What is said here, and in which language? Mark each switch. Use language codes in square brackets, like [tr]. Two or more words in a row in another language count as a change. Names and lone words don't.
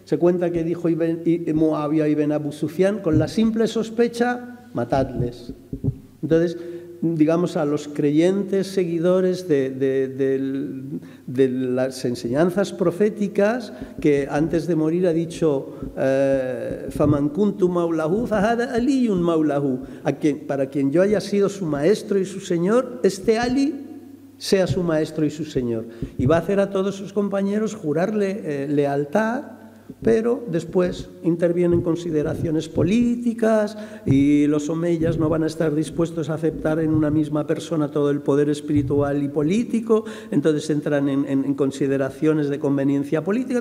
[es] Se cuenta que dijo Muawiyah ibn Abu Sufyan, con la simple sospecha, matadles. Entonces, digamos, a los creyentes seguidores de las enseñanzas proféticas, que antes de morir ha dicho [ar] «فمن كنت مولاه فهذا علي مولاه», [es] para quien yo haya sido su maestro y su señor, este Ali sea su maestro y su señor. Y va a hacer a todos sus compañeros jurarle lealtad, pero después intervienen consideraciones políticas y los omeyas no van a estar dispuestos a aceptar en una misma persona todo el poder espiritual y político, entonces entran en consideraciones de conveniencia política.